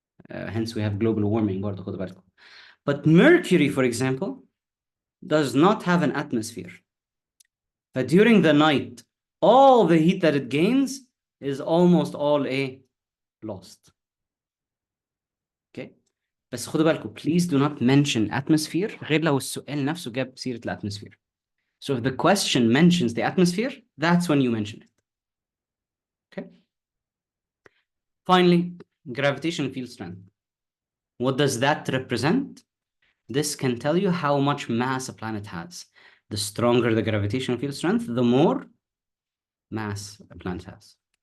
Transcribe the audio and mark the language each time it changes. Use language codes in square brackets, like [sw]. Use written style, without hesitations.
[en] Hence we have global warming [ar] برضه, خدوا بالكم. [en] But Mercury, for example, does not have an atmosphere. But during the night, all the heat that it gains is almost all lost. Okay? [ar] بس خدوا بالكم, [en] please do not mention atmosphere [ar] غير لو السؤال نفسه جاب سيرة الاتموسفير. [en] So if the question mentions the atmosphere, that's when you mention it. Okay? Finally, gravitational field strength. What does that represent? This can tell you how much mass a planet has. The stronger the gravitational field strength, the more mass a planet has.